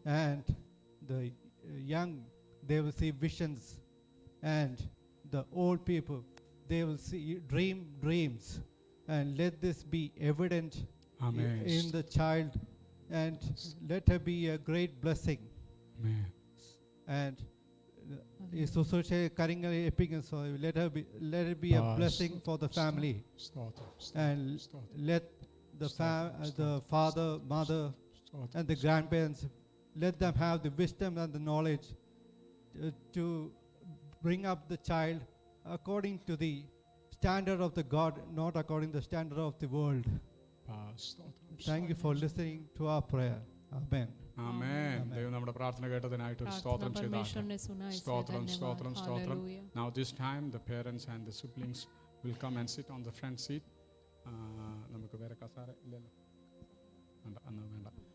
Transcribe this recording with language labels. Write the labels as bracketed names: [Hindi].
[English] And the young, they will see visions, and the old people, they will see dreams. And let this be evident Amen. in the child, and let her be a great blessing. Amen. And [Malayalam] ഈ ശുശ്രൂഷ കാര്യങ്ങൾ ഏൽപ്പിക്കുന്നു. [English] So let it be a blessing for the family, [Malayalam] സ്തോത്രം, [English] and [Malayalam] സ്തോത്രം, [English] let the father, mother, [Malayalam] സ്തോത്രം. [English] and the grandparents, let them have the wisdom and the knowledge to bring up the child according to the standard of the God, not according to the standard of the world. [Malayalam] സ്തോത്രം. [English] Thank you for listening to our prayer. Amen. [Malayalam] ആമേൻ. ദൈവം നമ്മുടെ പ്രാർത്ഥന കേട്ടതിനായിട്ട് ഒരു സ്തോത്രം [Hindi] प्रार्थना [Malayalam] ചെയ്താട്ടെ. [Hindi] परमेश्वर ने सुना इसलिए [Malayalam] സ്തോത്രം, [Hindi] धन्यवाद. [Malayalam] സ്തോത്രം, സ്തോത്രം. [English] Hallelujah. Now this time the parents and the siblings will come and sit on the front seat. [Malayalam] നമുക്ക് വേറെ കസാര ഇല്ലല്ലോ, വേണ്ട, എന്നാ വേണ്ട.